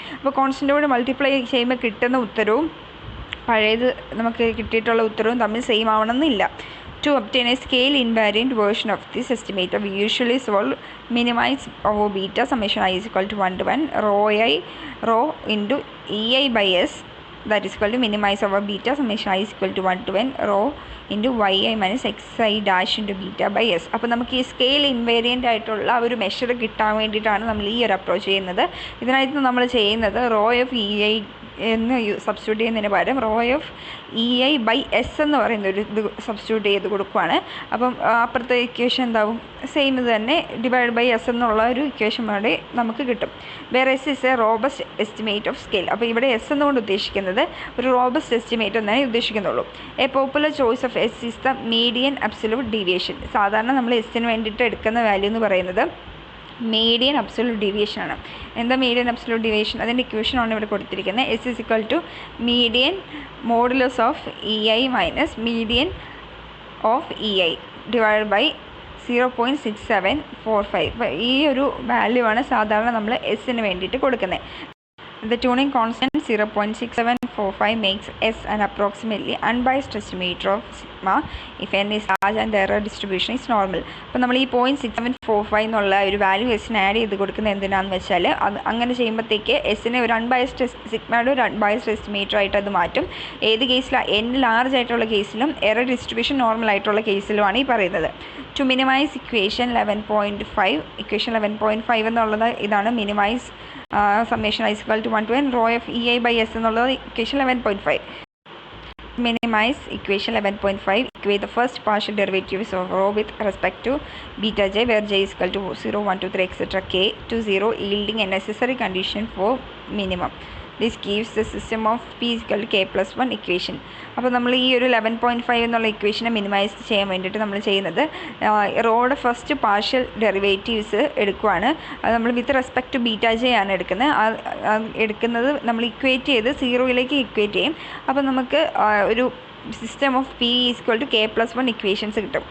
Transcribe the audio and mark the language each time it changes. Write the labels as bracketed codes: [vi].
[ml] അപ്പോൾ കോൺസ്റ്റൻറ്റോട് മൾട്ടിപ്ലൈ ചെയ്യുമ്പോൾ കിട്ടുന്ന ഉത്തരവും പഴയത് നമുക്ക് കിട്ടിയിട്ടുള്ള ഉത്തരവും തമ്മിൽ സെയിം ആവണമെന്നില്ല. [en] To obtain a scale invariant version of this estimator, we usually solve minimize over beta summation I is equal to 1 to 1 rho into ei by s, that is equal to minimize over beta summation I is equal to 1 to n rho into yi minus xi dash into beta by s. [ml] അപ്പോൾ നമുക്ക് ഈ scale invariant ആയിട്ടുള്ള ഒരു measure കിട്ടാൻ വേണ്ടിയിട്ടാണ് നമ്മൾ ഈ ഒരു അപ്രോച്ച് ചെയ്യുന്നത്. ഇതിനായിട്ട് നമ്മൾ ചെയ്യുന്നത് റോ ഓഫ് ഇ ഐ എന്ന് സബ്സ്റ്റിറ്റ്യൂട്ട് ചെയ്യുന്നതിന് പകരം row of E I by S എന്ന് പറയുന്ന ഒരു ഇത് സബ്സ്റ്റിറ്റ്യൂട്ട് ചെയ്ത് കൊടുക്കുകയാണ്. അപ്പം അപ്പുറത്തെ ഇക്വേഷൻ എന്താവും, സെയിം ഇത് തന്നെ ഡിവൈഡ് ബൈ എസ് എന്നുള്ള ഒരു ഇക്വേഷൻ വേണ്ടി നമുക്ക് കിട്ടും. [en] വേറെ S is a robust estimate of scale. [ml] അപ്പോൾ ഇവിടെ എസ് എന്നുകൊണ്ട് ഉദ്ദേശിക്കുന്നത് ഒരു റോബസ്റ്റ് എസ്റ്റിമേറ്റ് എന്നേ ഉദ്ദേശിക്കുന്നുള്ളൂ. [en] A popular choice of S is the median absolute deviation. [ml] സാധാരണ നമ്മൾ എസ്സിന് വേണ്ടിയിട്ട് എടുക്കുന്ന വാല്യൂ എന്ന് പറയുന്നത് മീഡിയൻ അബ്സല്യൂട്ട് ഡീവിയേഷൻ ആണ്. എന്താ മീഡിയൻ അബ്സല്യൂട്ട് ഡീവിയേഷൻ? അതിൻ്റെ ഇക്വേഷനാണ് ഇവിടെ കൊടുത്തിരിക്കുന്നത്. [en] S is equal to median modulus of e i minus median of e i divide by 0.6745. [ml] ഈ ഒരു വാല്യൂ ആണ് സാധാരണ നമ്മൾ എസ്സിന് വേണ്ടിയിട്ട് കൊടുക്കുന്നത്. [en] The tuning constant 0.6745 makes S an approximately unbiased estimator of sigma if n is large and the error distribution is normal. [ml] അപ്പോൾ നമ്മൾ ഈ 0.6745 എന്നുള്ള ഒരു വാല്യൂ എസ്സിന് ആഡ് ചെയ്ത് കൊടുക്കുന്നത് എന്തിനാണെന്ന് വെച്ചാൽ, അത് അങ്ങനെ ചെയ്യുമ്പോഴത്തേക്ക് എസ്സിനെ ഒരു അൺബയസ്ഡ് സിഗ്മയുടെ ഒരു അൺബയസ്ഡ് എസ്റ്റിമേറ്റർ ആയിട്ട് അത് മാറ്റും. ഏത് കേസിലാണ്, എൻ ലാർജ് ആയിട്ടുള്ള കേസിലും എറർ ഡിസ്ട്രിബ്യൂഷൻ നോർമൽ ആയിട്ടുള്ള കേസിലുമാണ് ഈ പറയുന്നത്. ടു മിനിമൈസ് ഇക്വേഷൻ 11.5 ഇക്വേഷൻ 11.5 എന്നുള്ളത് ഇതാണ് minimise summation I equal to 1 to n row of E I by S എന്നുള്ളത് equation 11.5. [en] Minimize equation 11.5. Equate the first partial derivatives of rho with respect to beta j where j is equal to 0, 1, 2, 3 etc. k to 0 yielding a necessary condition for minimum. This gives the system of p is equal to k plus 1 equation. [ml] അപ്പോൾ നമ്മൾ ഈ ഒരു 11.5 എന്നുള്ള ഇക്വേഷനെ minimise ചെയ്യാൻ വേണ്ടിയിട്ട് നമ്മൾ ചെയ്യുന്നത് റോയുടെ first partial derivatives എടുക്കുവാണ്. അത് നമ്മൾ with respect to beta J ആണ് എടുക്കുന്നത് നമ്മൾ ഇക്വേറ്റ് ചെയ്ത് 0യിലേക്ക് ഇക്വേറ്റ് ചെയ്യും. അപ്പോൾ നമുക്ക് ഒരു system of P equal to K plus 1 equations കിട്ടും.